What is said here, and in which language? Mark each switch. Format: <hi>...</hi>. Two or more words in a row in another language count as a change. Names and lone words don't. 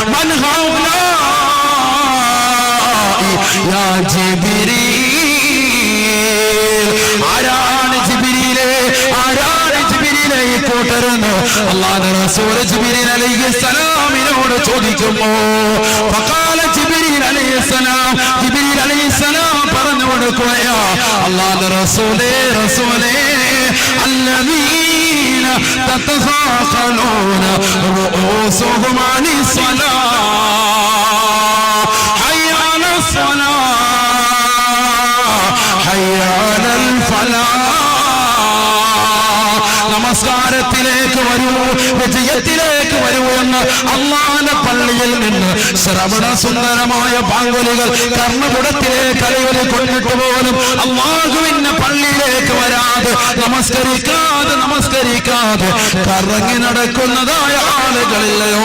<ml>യാ ജിബ്രീൽ, ആരാണ് ജിബ്രീലേ ഈ കൂട്ടരെന്ന് അല്ലാഹുവിന്റെ റസൂൽ ജിബ്രീൽ അലൈഹിസ്സലാമിനോട് ചോദിക്കുമ്പോ</ml> <ar>فقال جبريل عليه السلام</ar> <ml>പറഞ്ഞു കൊടുക്കുകയാ, അല്ലാഹുവിന്റെ റസൂലേ</ml> <ar>الذين تتثاقلون رؤوسهم عن الصلاة حي على الصلاة حي على الفلاح.</ar> <ml>നമസ്കാരത്തിലേക്ക് വരൂ, വിജയത്തിലേക്ക് വരൂ എന്ന് അല്ലാഹുവിന്റെ പള്ളിയിൽ നിന്ന് ശ്രവണ സുന്ദരമായ പാങ്കുലികൾ കർമ്മകുടത്തിലേക്ക് അലയൊലി കൊണ്ടിട്ട് പോലും അല്ലാഹുവിന്റെ പള്ളിയിലേക്ക് വരാതെ നമസ്കരിക്കാതെ കറങ്ങി നടക്കുന്നതായ ആളുകളില്ലയോ?</ml>